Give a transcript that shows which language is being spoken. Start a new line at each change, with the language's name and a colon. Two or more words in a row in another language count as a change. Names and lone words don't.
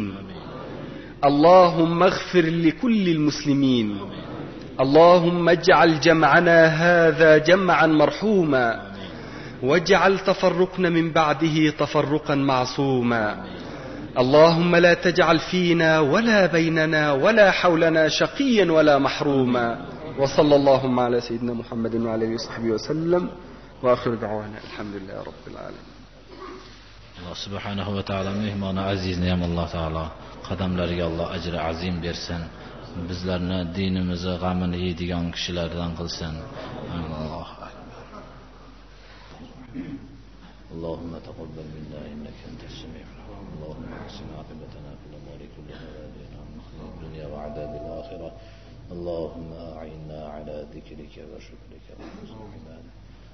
Arabic: اللهم اغفر لكل المسلمين، اللهم اجعل جمعنا هذا جمعا مرحوما، واجعل تفرقنا من بعده تفرقا معصوما. اللهم لا تجعل فينا ولا بيننا ولا حولنا شقيا ولا محروما. وصلى اللهم على سيدنا محمد وعلى اله وصحبه وسلم، واخر دعوانا الحمد لله رب العالمين. الله سبحانه وتعالى
Uzbek: mehmoni azizni ham Alloh taolo qadamlariga Alloh ajri azim bersin. Bizlarni dinimizni g'amini yeydigan kishilardan qilsin.
Arabic: Alloh اللهم تقبل منا إنك أنت السميع العليم. اللهم احسن عاقبتنا في الأمور كلها وأجرنا من خزي الدنيا وعذاب الآخرة. اللهم أعنا على ذكرك وشكرك وحسن عبادتك.